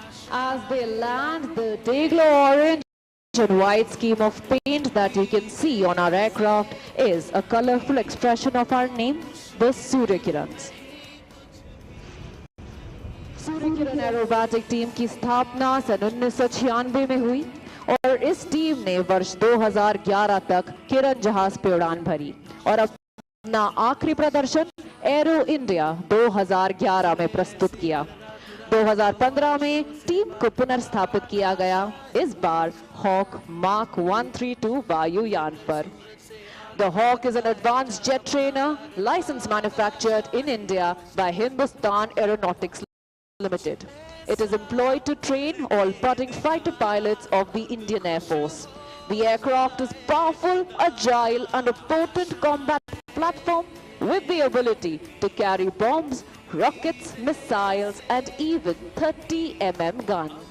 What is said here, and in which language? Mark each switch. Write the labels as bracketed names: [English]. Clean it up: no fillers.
[English] As they land, the day-glow orange and white scheme of paint that you can see on our aircraft is a colorful expression of our name, the Surya Kirans. [Hindi] Surya Kiran aerobatic team की स्थापना सन 1996 में हुई और इस team ने वर्ष 2011 तक किरण जहाज पे उड़ान भरी और अपना आखिरी प्रदर्शन एरो इंडिया 2011 में प्रस्तुत किया। 2015 में टीम को पुनर्स्थापित किया गया, इस बार हॉक मार्क 132 वायुयान पर। [English] The Hawk is an advanced jet trainer, license manufactured in India by Hindustan Aeronautics Limited. It is employed to train all budding fighter pilots of the Indian Air Force. The aircraft is powerful, agile, and a potent combat platform with the ability to carry bombs, rockets, missiles, and even 30 mm gun.